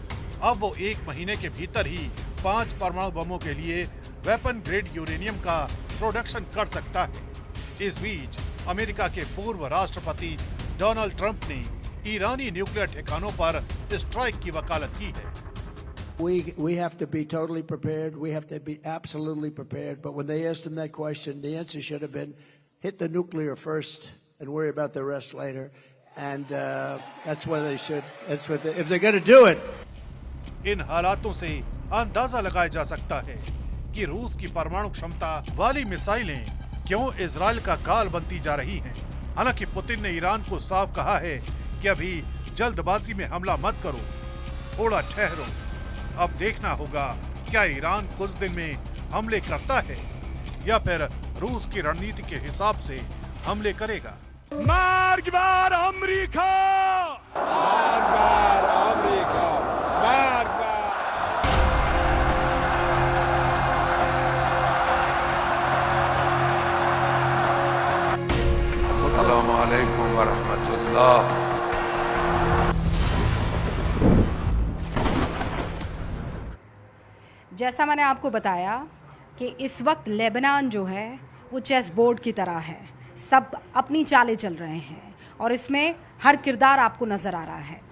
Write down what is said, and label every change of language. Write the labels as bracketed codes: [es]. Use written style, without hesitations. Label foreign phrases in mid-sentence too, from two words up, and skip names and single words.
[hi] अब वो 1 महीने के भीतर ही 5 परमाणु बमों के लिए [en] weapon grade [hi] यूरेनियम का प्रोडक्शन कर सकता है। इस बीच अमेरिका के पूर्व राष्ट्रपति डोनाल्ड ट्रंप ने ईरानी न्यूक्लियर ठिकानों पर स्ट्राइक की वकालत की है। [en] We have to be totally prepared. We have to be absolutely prepared. But when they asked him that question, the answer should have been, hit the nuclear first and worry about the rest later. And that's what they should. That's what if they're going to do it. [hi] इन हालातों से अंदाजा लगाया जा सकता है कि रूस की परमाणु क्षमता वाली मिसाइलें क्यों इजराइल का गाल बनती जा रही हैं। हालांकि पुतिन ने ईरान को साफ कहा है कि अभी जल्दबाजी में हमला मत करो, थोड़ा ठहरो। अब देखना होगा क्या ईरान कुछ दिन में हमले करता है या फिर रूस की रणनीति के हिसाब से हमले करेगा। [fa] مرگبر آمریکا، مرگبر آمریکا، مرگبر. [ar] السلام علیکم و رحمت الله. [hi] जैसा मैंने आपको बताया कि इस वक्त लेबनान जो है वो [en] chess board [hi] की तरह है, सब अपनी चालें चल रहे हैं और इसमें हर किरदार आपको नज़र आ रहा है।